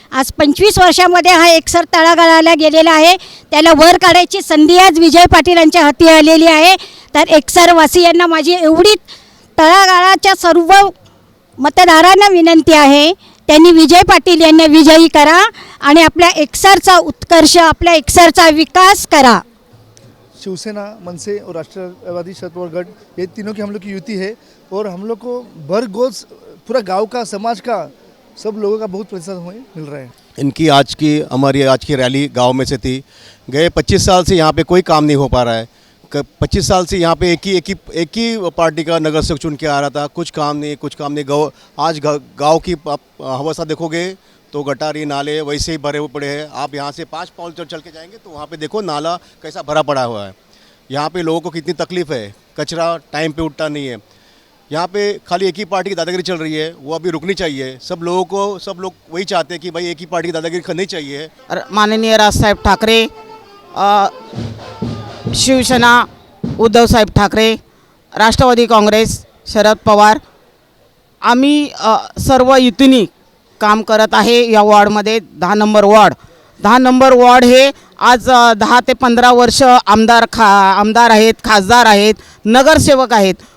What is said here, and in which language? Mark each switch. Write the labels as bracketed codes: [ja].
[mr] आज 25 वर्षामध्ये हा एकसर तळागाळाला गेलेला आहे, त्याला वर काढायची संधी आज विजय पाटीलांच्या हाती आलेली आहे. तर एकसरवासियांना माझी एवढी तळागाळाच्या सर्व मतदारांना विनंती आहे, त्यांनी विजय पाटील यांना विजयी करा आणि आपल्या एकसरचा उत्कर्ष, आपल्या एकसरचा विकास करा. [hi] शिवसेना, मनसे और राष्ट्रवादी शरद पवार गढ़, ये तीनों की हम लोग की युति है और हम लोग को भरघोस पूरा गांव का, समाज का, सब लोगों का बहुत प्रतिशत मिल रहा है. इनकी हमारी आज की रैली गांव में से थी. गए 25 साल से यहाँ पे कोई काम नहीं हो पा रहा है. 25 साल से यहाँ पे एक ही पार्टी का नगर सेवक चुन के आ रहा था. कुछ काम नहीं. आज गांव की अवस्था देखोगे तो गटारी नाले वैसे ही भरे हुए पड़े हैं. आप यहाँ से 5 पाउल चल के जाएंगे तो वहाँ पे देखो नाला कैसा भरा पड़ा हुआ है. यहाँ पे लोगों को कितनी तकलीफ़ है. कचरा टाइम पे उठता नहीं है. यहाँ पे खाली एक ही पार्टी की दादागिरी चल रही है, वो अभी रुकनी चाहिए. सब लोग वही चाहते हैं कि भाई एक ही पार्टी की दादागिरी करनी चाहिए. [mr] माननीय राजसाहेब ठाकरे, शिवसेना उद्धव साहेब ठाकरे, राष्ट्रवादी काँग्रेस शरद पवार, आम्ही सर्व युतीने काम करत आहे. या वॉर्डमध्ये 10 नंबर वॉर्ड हे आज 10 ते 15 वर्ष आमदार आहेत, खासदार आहेत, नगरसेवक आहेत.